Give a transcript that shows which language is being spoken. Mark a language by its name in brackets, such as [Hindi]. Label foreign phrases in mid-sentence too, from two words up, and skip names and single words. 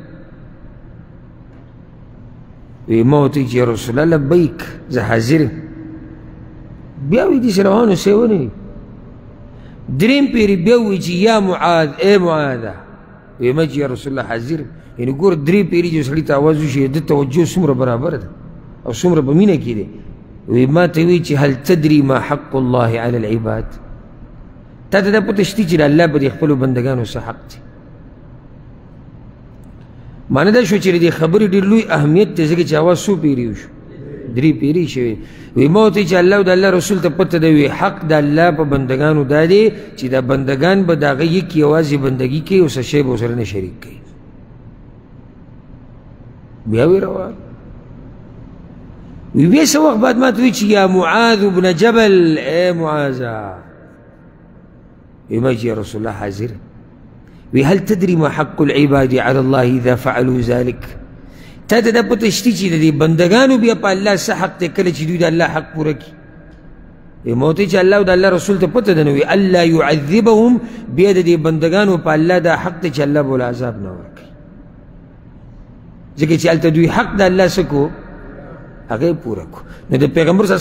[Pashto] وی ما ورته چې یا رسول الله لبیک زه حاضر یم بیا وی داسې روان اوسې ونه دریم پیری بیا وی چې یا معاذ اے معاذه وی ما چې یا رسول الله حاضر یعنی ګور درې پیری چې سړي ته آواز وشي د توجه څومره برابر ده او څومره په مینه کې دی وی ما ته وی چې [Arabic] هل تدري ما حق الله على العباد [Pashto] تا ته دا پته شته چې الله به د خپلو بندګانو څه حق دی معنی دا شو چې د خبرې ډېر لوی اهمیت دی ځکه چې اواز څو پیري وشو درې پیري شوي وی ما ورته چې الله او د الله رسول ته پته دی وی حق د الله په بندګانو دا دی چې دا بندګان به د هغه یک یوازې بندګي کوي او څه شی به ورسره نه شریک کوي بیا وی روان وی بیا څه وخت بعد ما ته وی چې یا معاذ بن جبل اے معاذه وی ما چې یا رسول الله حاضر وی [Arabic] هل تدري ما حق العباد على الله اذا فعلوا ذلك [Pashto] تا ته دا پته شته چې د دې بندګانو بیا په الله څه حق دی کله چې دوی د الله حق پوره کړي وی ما ورته چې الله او د الله رسول ته پته ده نو وی [Arabic] الله يعذبهم [Pashto] بیا د دې بندګانو په الله دا حق دی چې الله به عذاب نه ورکړي ځکه چې هلته دوی حق د الله څه کو هغه پوره کو نو د پیغمبر صلی الله